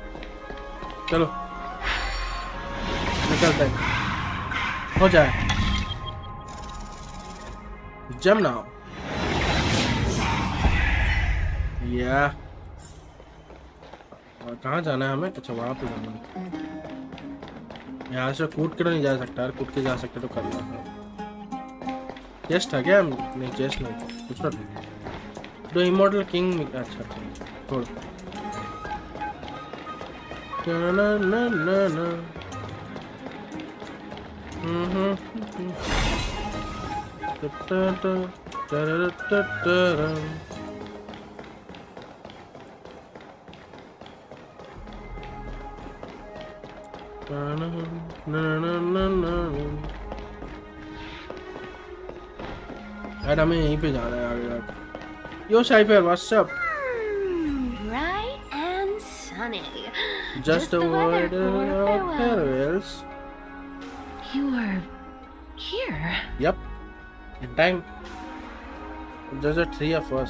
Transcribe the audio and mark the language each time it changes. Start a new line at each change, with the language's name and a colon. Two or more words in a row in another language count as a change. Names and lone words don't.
Hindi: चलो निकलते हैं, हो जाए जम नाउ या कहाँ जाना है हमें? अच्छा वहाँ पे जाना है। यहाँ से कूद के तो नहीं जा सकता यार, कूद के जा सकते तो कर लो। चेस्ट था क्या? नहीं चेस्ट नहीं, कुछ तो
English: The immortal king.
Hindi: अच्छा छोड़. Na na na na. Ta ta ta ta ta. यार हमें यहीं पे जाना है आगे.
English: Yo Cypher, what's up? Bright and sunny. Just a word of farewells. You are here. Yep. In time. Just the three of us.